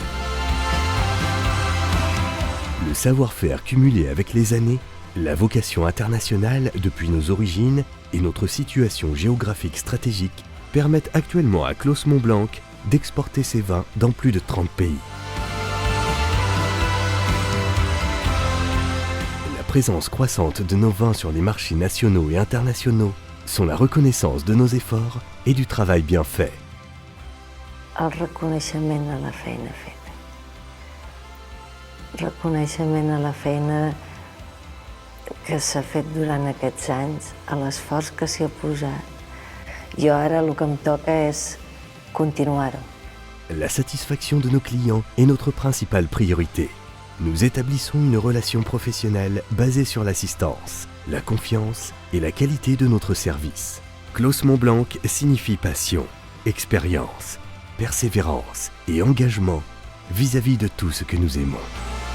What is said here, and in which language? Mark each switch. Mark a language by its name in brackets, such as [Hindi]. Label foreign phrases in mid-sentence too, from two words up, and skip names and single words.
[French] Le savoir-faire cumulé avec les années, la vocation internationale depuis nos origines et notre situation géographique stratégique permettent actuellement à Clos Mont-Blanc d'exporter ses vins dans plus de 30 pays. La présence croissante de nos vins sur les marchés nationaux et internationaux sont la reconnaissance de nos efforts et du travail bien fait. [Catalan] El reconeixement a la feina feta. Reconeixement a la feina que s'ha fet durant aquests anys, a l'esforç que s'hi ha posat. Jo ara el que em toca és continuar-ho. [French] La satisfaction de nos clients est notre principale priorité. Nous établissons une relation professionnelle basée sur l'assistance, la confiance et la qualité de notre service. Clos Mont-Blanc signifie passion, expérience, persévérance et engagement vis-à-vis de tout ce que nous aimons.